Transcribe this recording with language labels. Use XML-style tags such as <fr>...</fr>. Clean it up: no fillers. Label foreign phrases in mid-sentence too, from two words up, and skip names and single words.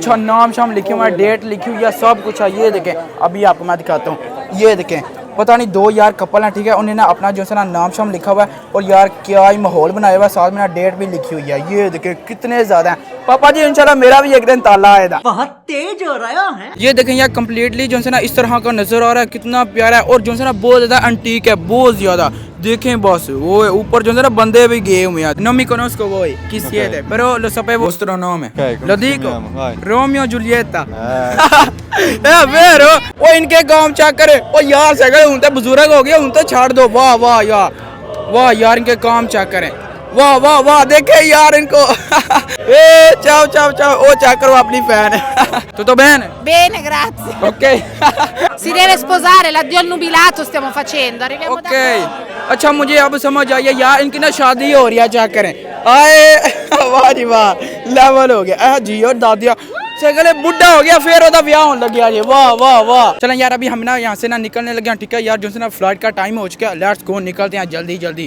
<hi>अच्छा नाम शाम लिखे हुए, डेट लिखी हुई है, सब कुछ है। ये देखें अभी आपको मैं दिखाता हूँ, ये देखें पता नहीं 2 यार कपल हैं, ठीक है, उन्हें ना अपना जो है ना नाम शाम लिखा हुआ है और यार क्या ही माहौल बनाया हुआ है, साथ में ना डेट भी लिखी हुई है। ये देखें कितने ज्यादा हैं। पापा जी इंशाल्लाह मेरा भी एक दिन ताला आएगा। बहुत तेज हो रहा है। ये देखें यार कम्प्लीटली जो है ना इस तरह का नजर आ रहा है, कितना प्यारा है और जो है ना बहुत ज्यादा एंटीक है, बहुत ज्यादा। देखें बस वो ऊपर जो है ना बंदे भी गए हुए हैं।</hi> <it>Non mi conosco voi chi siete, però lo sapevo vostro nome. Lo dico, Romeo Giulietta. è vero?</it> <hi>वो इनके काम चेक करे, ओ यार सगले उन तो बुजुर्ग हो गए, उन तो छाड़ दो। वाह वाह यार, वाह यार इनके काम चेक करें, वाह वाह वाह देखे यार इनको।</hi> <it>ए ciao ciao ciao,</it> <hi>ओ चेक करो अपनी फैन।</hi> <it>Tutto bene? Bene, grazie. Ok. Si deve sposare, l'addio al nubilato stiamo facendo. Arriviamo da</it> <hi>ओके अच्छा मुझे अब समझ आई है यार, इनकी ना शादी हो रही है, चेक करें। आए वाह जी वाह, लेवल हो गया जी। और दादिया सगले बुढ़ा हो गया फिर ओदा ब्याह होने लग गया जी, वाह वाह वाह। चलें यार अभी हम ना यहाँ से ना निकलने लगे हैं, ठीक है यार जो है ना फ्लाइट का टाइम हो चुका है,</hi> <en>let's go</en> <hi>निकलते हैं जल्दी।</hi>